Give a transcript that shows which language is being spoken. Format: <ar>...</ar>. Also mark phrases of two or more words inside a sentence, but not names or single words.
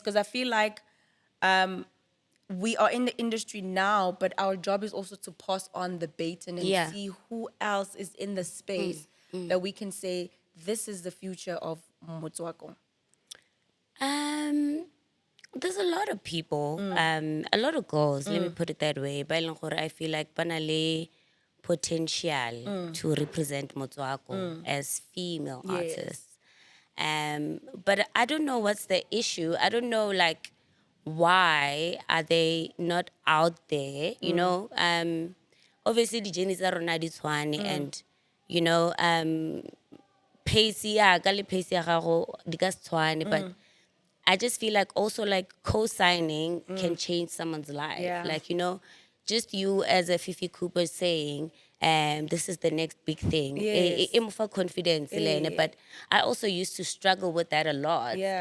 <en>Because I feel like we are in the industry now, but our job is also to pass on the baton and Yeah. see who else is in the space that we can say this is the future of Motswako. Um, there's a lot of people, a lot of girls, let me put it that way.</en> <tn>Ba e leng gore</tn> <en>I feel like</en> <tn>ba na le</tn> <en>potential to represent Motswako as female Yes. artists. But I don't know what's the issue. I don't know like why are they not out there, you know? Obviously the Jenny</en> <tn>tsa rona di tshwane,</tn> <en>and you know,</en> <tn>pace ya ka le pace ya gago di ka se tshwane,</tn> <en>but I just feel like also like co-signing can change someone's life. Yeah. Like, you know, just you as a Fifi Cooper saying, this is the next big thing. Yes. It for confidence, Elena. Eh. But I also used to struggle with that a lot, Yeah.</en>